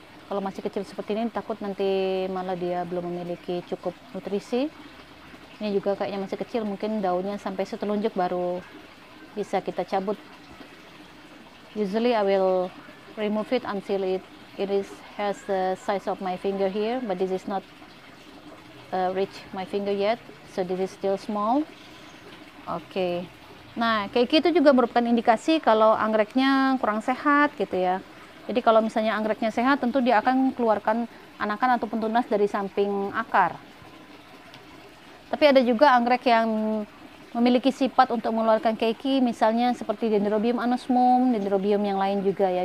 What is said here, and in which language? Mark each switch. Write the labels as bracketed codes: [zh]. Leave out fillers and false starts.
[id] Kalau masih kecil seperti ini, takut nanti malah dia belum memiliki cukup nutrisi. Ini juga kayaknya masih kecil, mungkin daunnya sampai setelunjuk baru bisa kita cabut. [en] Usually I will remove it until it has the size of my finger here, but this is not reach my finger yet, so this is still small. [id] Oke. Nah, keiki itu juga merupakan indikasi kalau anggreknya kurang sehat gitu ya. Jadi kalau misalnya anggreknya sehat, tentu dia akan keluarkan anakan ataupun tunas dari samping akar. Tapi ada juga anggrek yang memiliki sifat untuk mengeluarkan keiki, misalnya seperti Dendrobium anosmum, Dendrobium yang lain juga ya.